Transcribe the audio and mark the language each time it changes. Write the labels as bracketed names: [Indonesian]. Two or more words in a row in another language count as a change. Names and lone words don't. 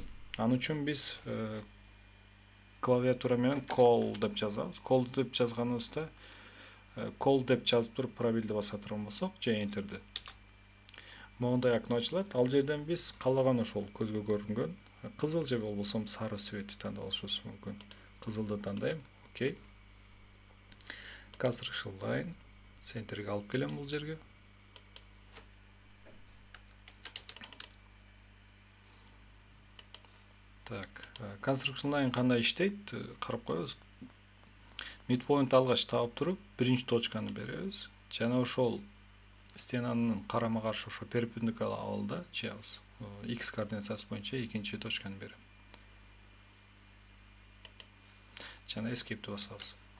[Kyrgyz] Ал үчүн биз клавиатура менен call деп жазабыз. Call деп жазганыбызда call деп жазып туруп пробелди баса турган болсок, же enterди. Мондай окно ачылат. Ал жерден биз калаган ошол көзгө көрүнгөн кызыл же болбосо сары цветти тандап алышыбыз мүмкүн. Кызылды тандайм. Окей. [English] Construction line [Kyrgyz] центрге алып келем бул жерге. Так, [English] construction line [Kyrgyz] кандай иштейт? Карап коебуз. Midpoint алгач таап туруп, биринчи точканы беребиз. Жана ошол стенанын карама каршы ошо перпендикуляр абалда чыябыз. X координациясы боюнча экинчи точканы берем. Жана escape'ти басабыз.